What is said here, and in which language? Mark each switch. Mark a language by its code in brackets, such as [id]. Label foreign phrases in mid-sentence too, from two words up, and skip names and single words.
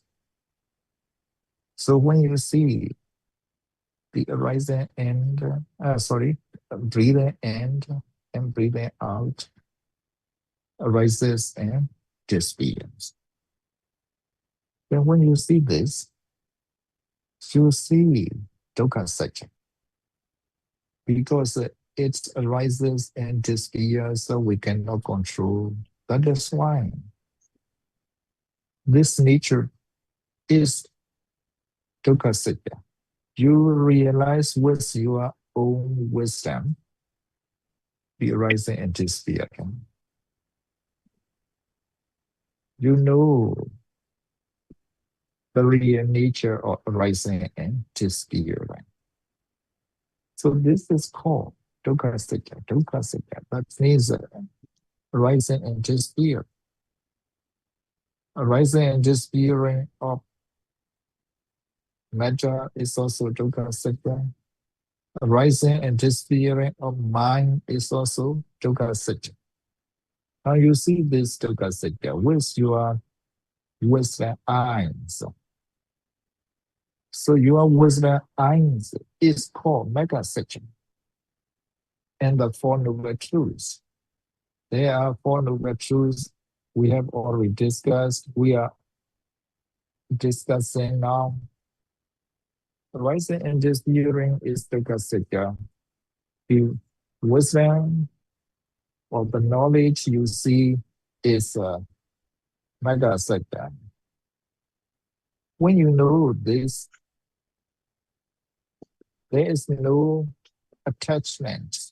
[en] So when you see the arising and breathing in and breathing out, arises and disappears. Then when you see this, you see [pi] dukkha satya. [en] Because it arises and disappears, so we cannot control. That is why This nature is [pi] dukkha satya. [en] You realize with your own wisdom the arising and disappearing. You know the real nature of arising and disappearing. So this is called [pi] dukkha satya. Dukkha satya. [en] That means arising and disappearing. Arising and disappearing of matter is also [pi] dukkha satya. [en] Arising and disappearing of mind is also [pi] dukkha satya. [en] Now you see this [pi] dukkha satya [en] with your wisdom eyes. So your wisdom eyes is called [pi] mega satya. [en] And the Four Noble Truths. There are Four Noble Truths we have already discussed. We are discussing now. Arising and disappearing is [pi] dukkha satya. [en] The wisdom or the knowledge you see is [pi] mega satya. [en] When you know this, there is no attachment.